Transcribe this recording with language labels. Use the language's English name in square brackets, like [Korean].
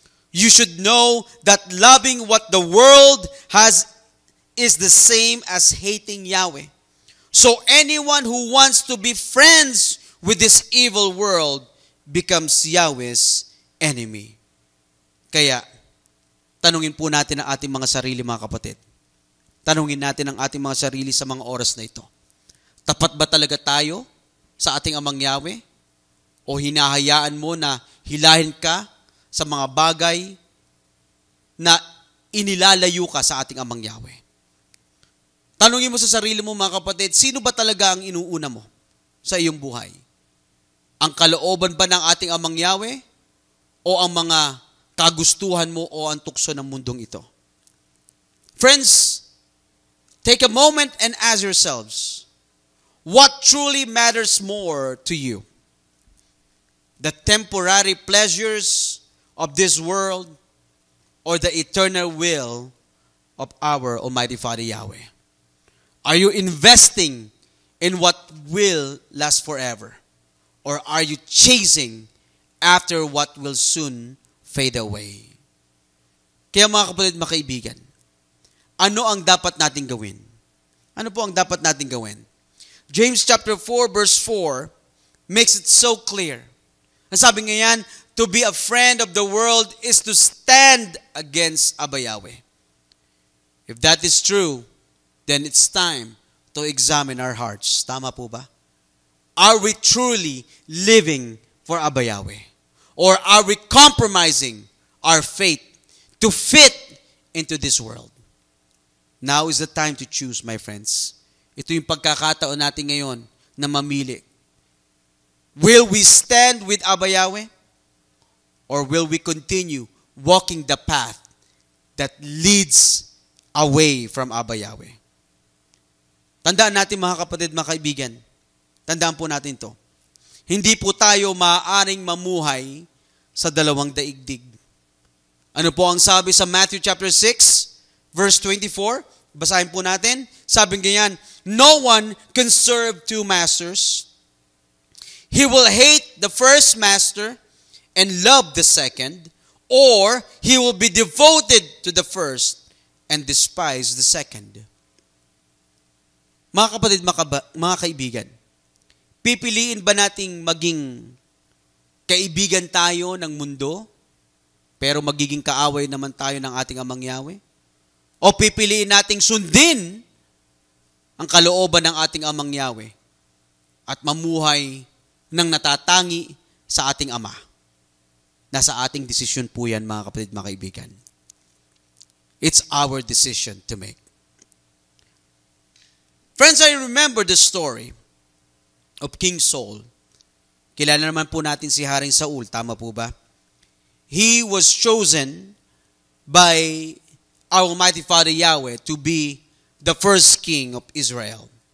[English] You should know that loving what the world has is the same as hating Yahweh. So anyone who wants to be friends with this evil world becomes Yahweh's enemy. [Filipino] Kaya, tanungin po natin ang ating mga sarili, mga kapatid. Tanungin natin ang ating mga sarili sa mga oras na ito. Tapat ba talaga tayo sa ating Amang Yahweh? O hinahayaan mo na hilahin ka sa mga bagay na inilalayo ka sa ating Amang Yahweh? Tanungin mo sa sarili mo, mga kapatid, sino ba talaga ang inuuna mo sa iyong buhay? Ang kalooban ba ng ating Amang Yahweh o ang mga kagustuhan mo o ang tukso ng mundong ito? [English] Friends, take a moment and ask yourselves, what truly matters more to you? The temporary pleasures of this world or the eternal will of our Almighty Father Yahweh? Are you investing in what will last forever? Or are you chasing after what will soon fade away? [Filipino] Kaya mga kapatid, mga kaibigan, ano ang dapat nating gawin? Ano po ang dapat nating gawin? [English] James chapter 4 verse 4 makes it so clear. [Filipino] Ang sabi ngayon, [English] to be a friend of the world is to stand against Abba Yahweh. If that is true, then it's time to examine our hearts. [Filipino] Tama po ba? [English] Are we truly living for Abba Yahweh? Or are we compromising our faith to fit into this world? Now is the time to choose, my friends. [Filipino] Ito yung pagkakataon natin ngayon na mamili. [English] Will we stand with Abba Yahweh? Or will we continue walking the path that leads away from Abba Yahweh? [Filipino] Tandaan natin mga kapatid, mga kaibigan. Tandaan po natin to. Hindi po tayo maaaring mamuhay sa dalawang daigdig. Ano po ang sabi sa Matthew chapter 6, verse 24? Basahin po natin. Sabi ganyan, [English] no one can serve two masters. He will hate the first master and love the second, or he will be devoted to the first and despise the second. [Filipino] Mga kapatid, mga kaibigan, pipiliin ba nating maging kaibigan tayo ng mundo, pero magiging kaaway naman tayo ng ating Amang Yahweh? O pipiliin nating sundin ang kalooban ng ating Amang Yahweh at mamuhay ng natatangi sa ating Ama? Nasa ating desisyon po yan, mga kapatid, mga kaibigan. [English] It's our decision to make. Friends, I remember the story of King Saul. [Filipino] Kilala naman po natin si Haring Saul, tama po ba? [English] He was chosen by our Almighty Father Yahweh to be the first king of Israel.